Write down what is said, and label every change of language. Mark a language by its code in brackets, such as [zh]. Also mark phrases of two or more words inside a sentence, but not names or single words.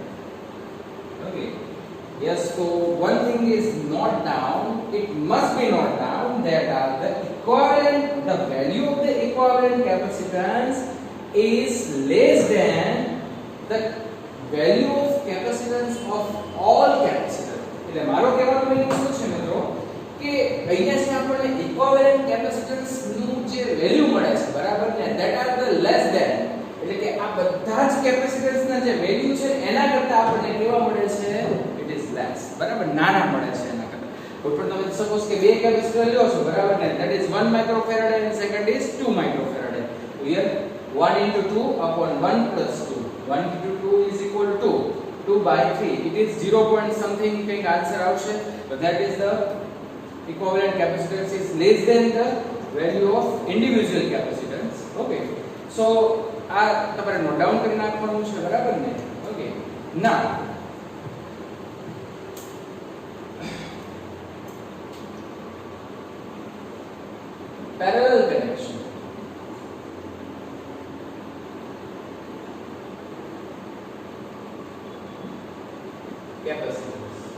[en] Okay, yes, so one thing is not down, it must be not down, that are the equivalent, the value of the equivalent capacitance is less than the value of capacitance of all capacitor. [gu] એટલે મારો કહેવાનો મીનિંગ શું છે મિત્રો કે અહીંયા છે આપણને [en] equivalent capacitance [gu] નું જે વેલ્યુ મળે છે બરાબર ને, [en] that are the less than, [gu] એટલે કે આ બધા જ કેપેસિટન્સ ના જે વેલ્યુ છે એના કરતા આપણને કેવા મળે છે, [en] it is less, [gu] બરાબર, નાના મળે છે એના કરતા. કોઈ પણ તમે સપોઝ કે બે કેપેસિટર લ્યો છો બરાબર ને, [en] that is 1 microfarad and second is 2 microfarad. So here 1 into 2 upon 1 plus 2, 1 into 2 is equal to 2 by 3, it is 0 point something [gu] કંઈક આન્સર આવશે. [en] So that is the equivalent capacitance is less than the value of individual capacitance. Okay, so [gu] આ તમારે [en] note down [gu] કરી નાખવાનું છે બરાબર ને. [en] Okay, now parallel connection. Capacitors.